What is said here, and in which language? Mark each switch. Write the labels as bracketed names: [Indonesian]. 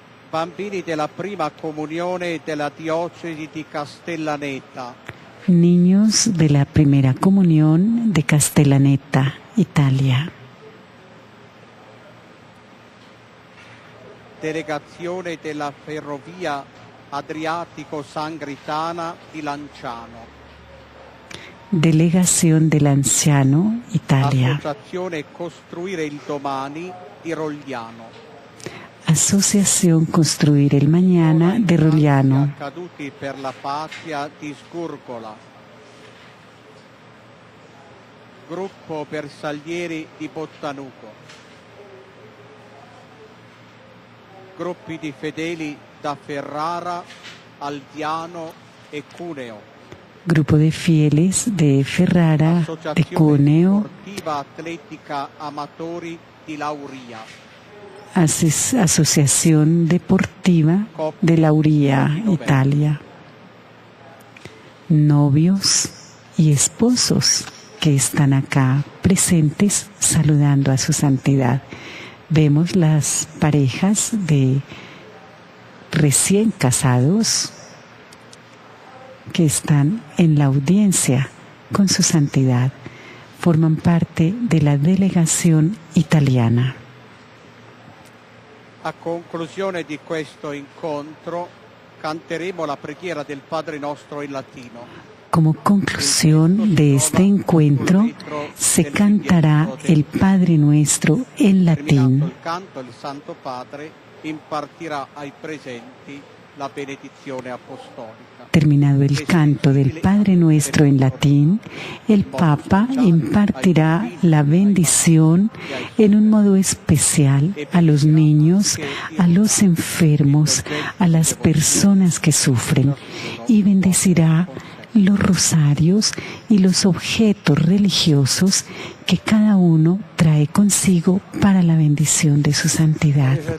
[Italian] Bambini della prima comunione della diocesi di Castellaneta. [Spanish] Niños de la primera comunión de Castellaneta, Italia. [Italian] Delegazione della Ferrovia Adriatico-Sangritana di Lanciano. [Spanish] Delegación del Anciano, Italia. [Italian] Associazione Costruire il Domani di Rogliano. [Spanish] Asociación Construir el Mañana de Rogliano. [Italian] Caduti per la patria di Sgurgola. Gruppo Bersaglieri di Bottanuco. Gruppi di fedeli da Ferrara, Aldiano e Cuneo. [Spanish] Grupo de fieles de Ferrara, de [Italian] Associazione [Spanish] Cuneo, [Italian] Sportiva Atletica Amatori di Lauria. [Spanish] Asociación Deportiva de Lauría, Italia. Novios y esposos que están acá presentes saludando a su santidad. Vemos las parejas de recién casados que están en la audiencia con su santidad. Forman parte de la delegación italiana. [Italian] A conclusione di questo incontro canteremo la preghiera del Padre Nostro in latino. [Spanish] Como conclusión de este encuentro, se cantará el Padre Nuestro en [Italian] Terminato [Spanish] latín. [Italian] il canto, il Santo Padre impartirà ai presenti la benedizione apostolica. [Spanish] Terminado el canto del Padre Nuestro en latín, el Papa impartirá la bendición en un modo especial a los niños, a los enfermos, a las personas que sufren y bendecirá los rosarios y los objetos religiosos que cada uno trae consigo para la bendición de su santidad.